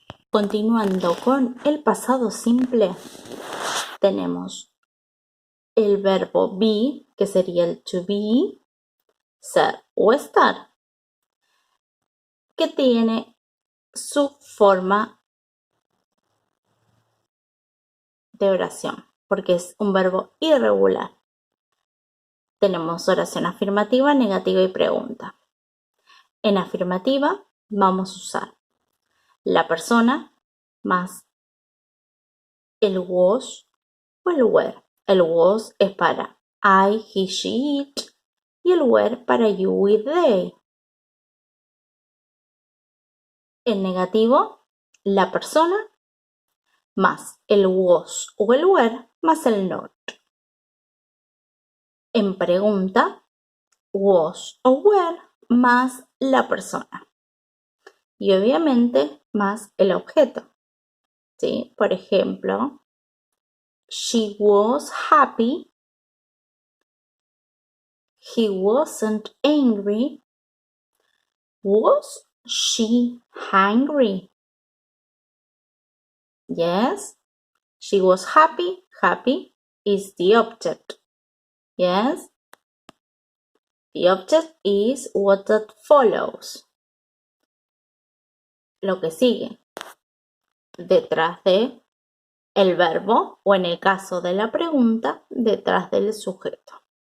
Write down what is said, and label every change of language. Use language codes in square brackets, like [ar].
[es] Continuando con el pasado simple, tenemos el verbo be, que sería el to be, ser o estar, que tiene su forma de oración, porque es un verbo irregular. Tenemos oración afirmativa, negativa y pregunta. En afirmativa vamos a usar la persona más el was o el were. El was es para I, he, she, it, y el were para you, we, they. En negativo, la persona más el was o el were más el not. En pregunta, was o were más la persona. Y obviamente más el objeto. ¿Sí? Por ejemplo, [en] she was happy, he wasn't angry, was she hungry? Yes, she was happy. Happy is the object. Yes, the object is what that follows. [es] Lo que sigue detrás de el verbo, o en el caso de la pregunta, detrás del sujeto.